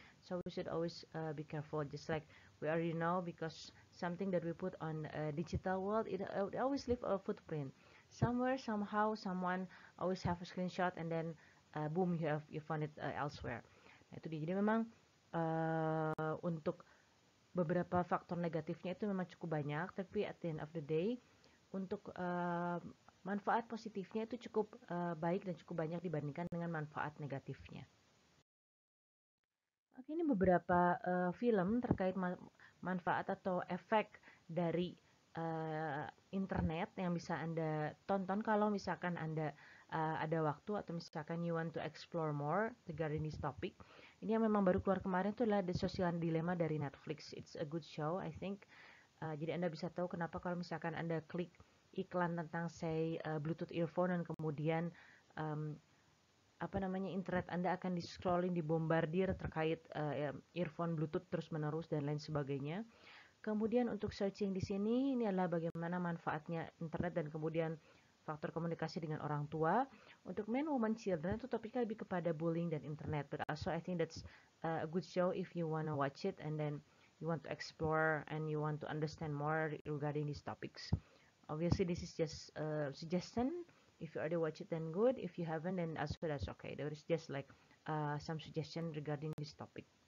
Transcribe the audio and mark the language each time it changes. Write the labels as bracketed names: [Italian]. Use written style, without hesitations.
[English] So we should always be careful, just like we already know, because something that we put on digital world, it always leave a footprint somewhere, somehow, someone always have a screenshot, and then boom, you found it elsewhere. [Indonesian] Nah, itu dia. Jadi memang untuk beberapa faktor negatifnya itu memang cukup banyak, tapi [English] at the end of the day, [Indonesian] untuk manfaat positifnya itu cukup baik dan cukup banyak dibandingkan dengan manfaat negatifnya. Oke, ini beberapa film terkait manfaat atau efek dari internet yang bisa Anda tonton kalau misalkan Anda ada waktu, atau misalkan [English] you want to explore more regarding this topic. [Indonesian] Ini yang memang baru keluar kemarin itu adalah The Social Dilemma dari Netflix. [English] It's a good show, I think. [Indonesian] Jadi Anda bisa tahu kenapa kalau misalkan Anda klik iklan tentang say Bluetooth earphone dan kemudian internet Anda akan di-scrolling, dibombardir terkait earphone Bluetooth terus-menerus dan lain sebagainya. Kemudian untuk searching di sini, ini adalah bagaimana manfaatnya internet dan kemudian faktor komunikasi dengan orang tua. Untuk men, woman, children itu topiknya lebih kepada bullying dan internet. [English] But also I think that's a good show if you wanna watch it and then you want to explore and you want to understand more regarding these topics. Obviously this is just a suggestion. If you already watch it, then good. If you haven't, then also that's okay. There is just like some suggestion regarding this topic.